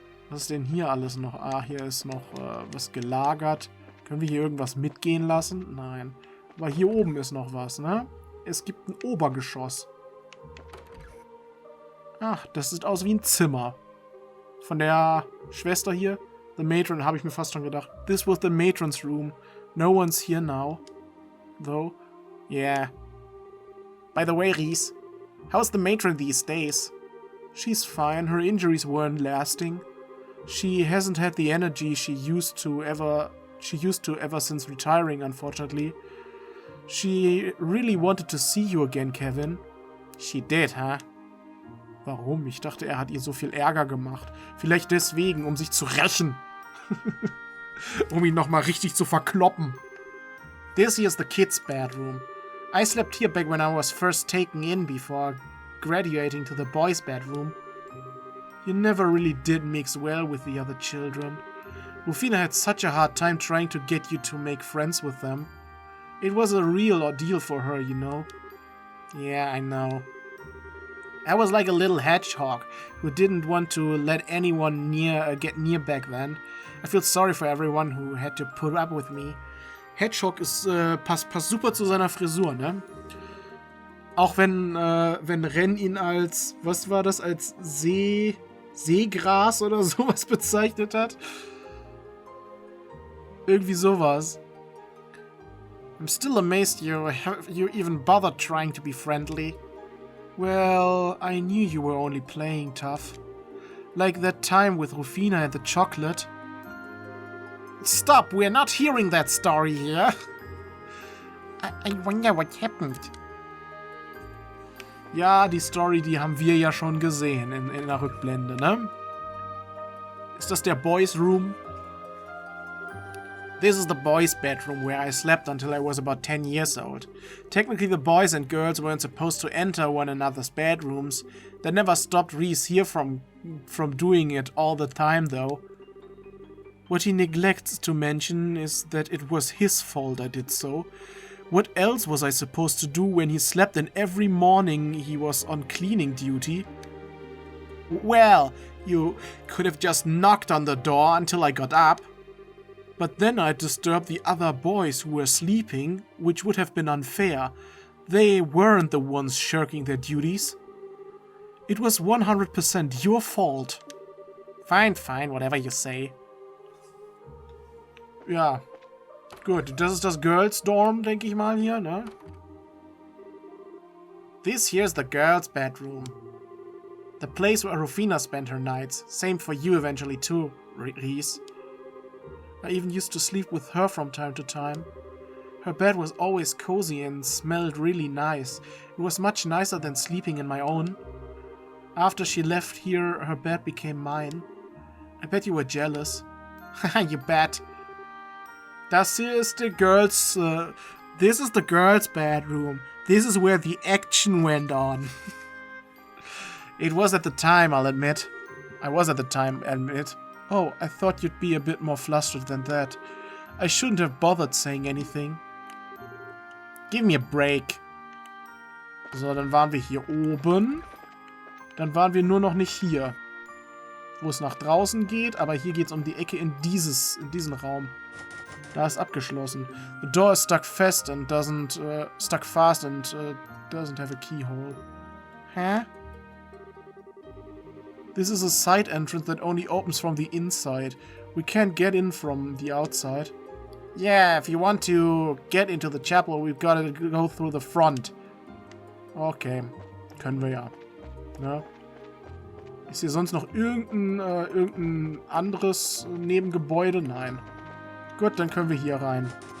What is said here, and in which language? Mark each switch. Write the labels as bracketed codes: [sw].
[de] Was ist denn hier alles noch? Ah, hier ist noch was gelagert. Können wir hier irgendwas mitgehen lassen? Nein. Aber hier oben ist noch was, ne? Es gibt ein Obergeschoss. Ach, das sieht aus wie ein Zimmer. Von der Schwester hier. The Matron, habe ich mir fast schon gedacht. [en] This was the Matron's room. No one's here now. Though. Yeah. By the way, Reese. How's the Matron these days? She's fine. Her injuries weren't lasting. She hasn't had the energy she used to ever since retiring, unfortunately. She really wanted to see you again, Kevin. She did, huh? [de] Warum? Ich dachte, er hat ihr so viel Ärger gemacht. Vielleicht deswegen, um sich zu rächen. Um ihn nochmal richtig zu verkloppen. [en] This here's the kids' bedroom. I slept here back when I was first taken in before graduating to the boys' bedroom. You never really did mix well with the other children. Rufina had such a hard time trying to get you to make friends with them. It was a real ordeal for her, you know. Yeah, I know. I was like a little hedgehog who didn't want to let anyone get near back then. I feel sorry for everyone who had to put up with me. [de] Hedgehog ist, passt super zu seiner Frisur, ne? Auch wenn Ren ihn als, was war das, als Seegras oder sowas bezeichnet hat. Irgendwie sowas. [en] I'm still amazed you even bothered trying to be friendly. Well, I knew you were only playing tough. Like that time with Rufina and the chocolate. Stop, we're not hearing that story here. I wonder what happened. [de] Ja, die Story, die haben wir ja schon gesehen in der Rückblende, ne? Ist das der Boys' Room? [en] This is the boys' bedroom where I slept until I was about 10 years old. Technically the boys and girls weren't supposed to enter one another's bedrooms. That never stopped Reese here from doing it all the time though. What he neglects to mention is that it was his fault I did so. What else was I supposed to do when he slept and every morning he was on cleaning duty? Well, you could have just knocked on the door until I got up. But then I'd disturb the other boys who were sleeping, which would have been unfair. They weren't the ones shirking their duties. It was 100% your fault. Fine, fine, whatever you say. [de] Ja, gut. Das ist das Girls' Dorm, denke ich mal hier, ne? [en] This here's the girls' bedroom. The place where Rufina spent her nights. Same for you eventually too, Reese. I even used to sleep with her from time to time. Her bed was always cozy and smelled really nice. It was much nicer than sleeping in my own. After she left here, her bed became mine. I bet you were jealous. Haha, you bet. [de] Das hier ist [en] the girls, this is the girls' bedroom. This is where the action went on. It was at the time, I'll admit. I was at the time, admit. Oh, I thought you'd be a bit more flustered than that. I shouldn't have bothered saying anything. Give me a break. [de] So, dann waren wir hier oben. Dann waren wir nur noch nicht hier. Wo es nach draußen geht, aber hier geht es um die Ecke in diesen Raum. Da ist abgeschlossen. [en] The door is stuck fast and doesn't have a keyhole. Hä? This is a side entrance that only opens from the inside. We can't get in from the outside. Yeah, if you want to get into the chapel, we've got to go through the front. [de] Okay, können wir ja. Ne? Ist hier sonst noch irgendein anderes Nebengebäude? Nein. Gut, dann können wir hier rein.